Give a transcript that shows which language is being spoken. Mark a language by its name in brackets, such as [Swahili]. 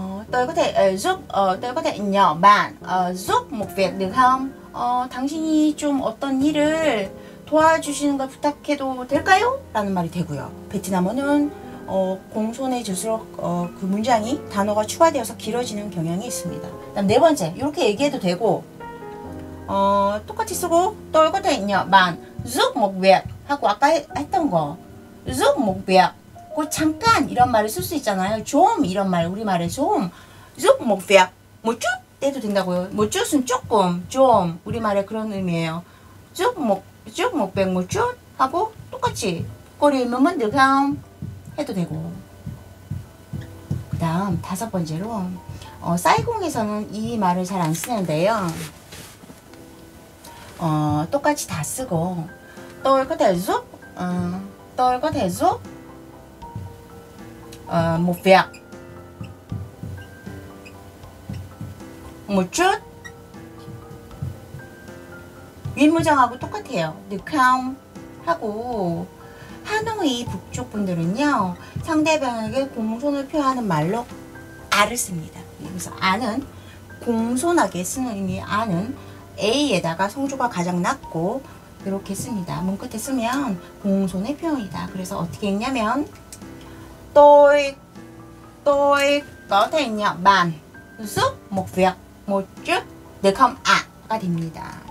[Vietnamese] tôi có thể tôi có thể nhờ bạn giúp một việc được không? [Korean] 당신이 좀 어떤 일을 도와주시는 걸 부탁해도 될까요? 라는 말이 되고요. 베트남어는 공손해 질수록 그 문장이 단어가 추가되어서 길어지는 경향이 있습니다. 그다음 네 번째, 이렇게 얘기해도 되고 똑같이 쓰고 [Vietnamese] tôi có thể nhờ bạn giúp một việc [Korean] 하고 아까 했던 거 [Vietnamese] giúp một việc [Korean] 그 잠깐 이런 말을 쓸 수 있잖아요. 좀 이런 말 우리말에 좀 [Vietnamese] giúp một việc một chút [Korean] 해도 된다고요. một chút 은 조금 좀 우리말에 그런 의미예요. [Vietnamese] giúp một việc một chút [Korean] 하고 똑같이 꼬리 음은 [Vietnamese] được không? [Korean] 해도 되고. 그 다음 다섯 번째로 사이공에서는 이 말을 잘 안 쓰는데요. 똑같이 다 쓰고 [Vietnamese] tôi có thể giúp tôi có thể giúp một việc một chút [Korean] 윗무장하고 똑같아요. [Vietnamese] được không? [Korean] 하고 하노이 북쪽 분들은요 상대방에게 공손을 표하는 말로 아를 씁니다. 그래서 아는 공손하게 쓰는 의미 아는 A에다가 성조가 가장 낮고 이렇게 씁니다. 문 끝에 쓰면 공손의 표현이다. 그래서 어떻게 읽냐면 [Vietnamese] tôi có thể nhờ bạn giúp một việc một chút được không [Korean] 가 됩니다.